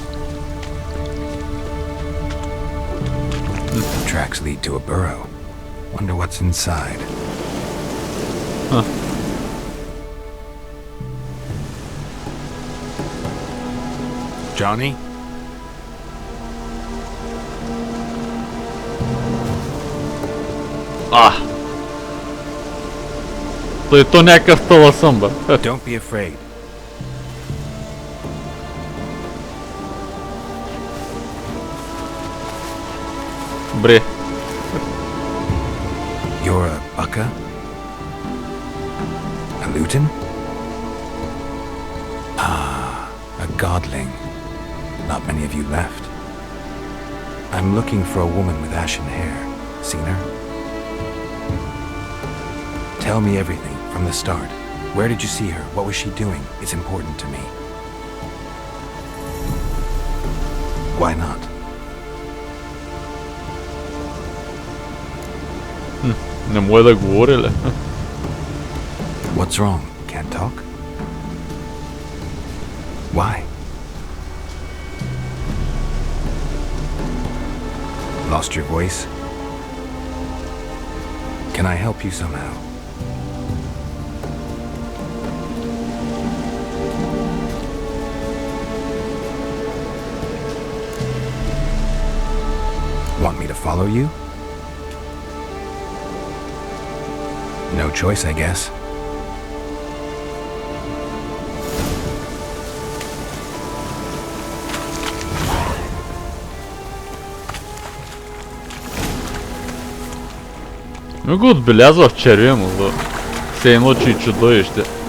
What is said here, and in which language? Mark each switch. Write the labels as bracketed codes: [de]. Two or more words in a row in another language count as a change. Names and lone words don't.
[en] Tracks lead to a burrow. Wonder what's inside. Johnny? [bg] То някакъв таласъм, бе. [en] Don't be afraid. [bg] Бре. [en] You're a bucka? A lutin? A godling. Not many of you left. I'm looking for a woman with ashen hair. Seen her? Tell me everything from the start. Where did you see her? What was she doing? It's important to me. Why not? [bg] Не може да говори ли? [en] What's wrong? Can't talk? Why? Lost your voice? Can I help you somehow? Want me to follow you? No choice, I guess. [bg] Не го отбелязва в червено, за все едно, че и чудовище.